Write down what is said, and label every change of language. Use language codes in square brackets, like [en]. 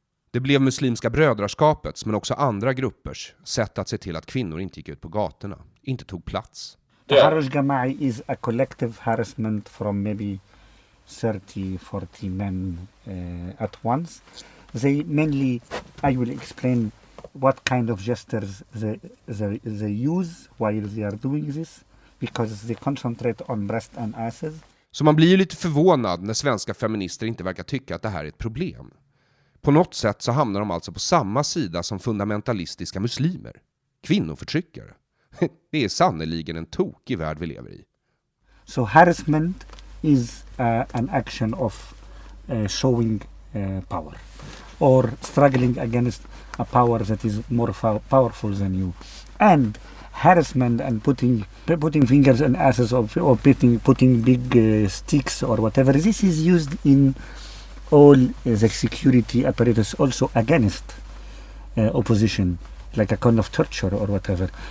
[sv] Det blev muslimska brödraskapets men också andra gruppers sätt att se till att kvinnor inte gick ut på gatorna, inte tog plats. [en] Taharrush Jamai is a collective harassment from maybe 30-40 men at once. They mainly, I will explain what kind of gestures they use while they are doing this, because they concentrate on breast and asses. [sv] Så man blir ju lite förvånad när svenska feminister inte verkar tycka att det här är ett problem. På något sätt så hamnar de alltså på samma sida som fundamentalistiska muslimer. Kvinnoförtryckare. Det är sannoliken en tokig värld vi lever i. [en] So harassment is an action of showing power or struggling against a power that is more powerful than you. And harassment and putting fingers and asses or putting big sticks or whatever, this is used in all the security apparatus also against opposition, like a kind of torture or whatever.